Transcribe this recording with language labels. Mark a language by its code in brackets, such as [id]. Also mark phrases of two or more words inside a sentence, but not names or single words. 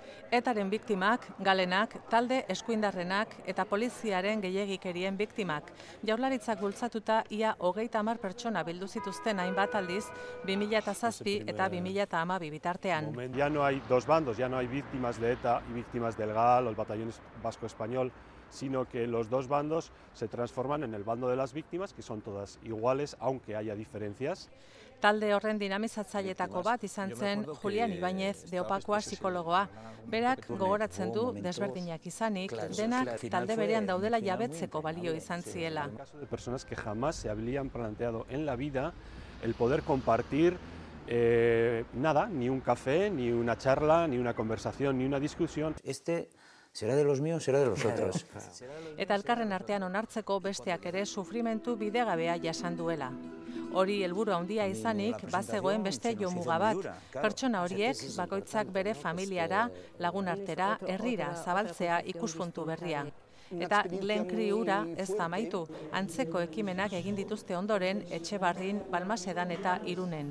[eu] Etaren biktimak, galenak, talde eskuindarrenak eta poliziaren gehiegikerien biktimak. Jaurlaritzak bultzatuta ia 30 pertsona bildu zituzten hainbat aldiz 2007 eta 2012 bitartean. [es] Ya no hay dos bandos, ya no hay víctimas de ETA y víctimas del GAL o el Batallón Vasco Español, sino que los dos bandos se transforman en el bando de las víctimas, que son todas iguales, aunque haya diferencias. [eu] Talde horren dinamizatzailetako bat izan zen Julián Ibáñez Deopakoa psikologoa. Berak gogoratzen du desberdinak izanik, denak talde berean daudela jabetzeko balio izan ziela. [es] De personas que jamás se habían planteado en la vida el poder compartir nada, ni un café, ni una charla, ni una conversación, ni una discusión. Será de los míos, será de los otros. [eu] Eta elkarren artean onartzeko besteak ere sufrimentu bidegabea jasan duela. Hori helburu handia izanik, bazegoen beste jomuga bat. Pertsona horiek bakoitzak bere familiara, lagunartera, herrira zabaltzea ikuspuntu berria. Eta Glen Cree hura ez da amaitu, antzeko ekimenak egin dituzte ondoren Etxebarrin, Balmasedan eta Irunen.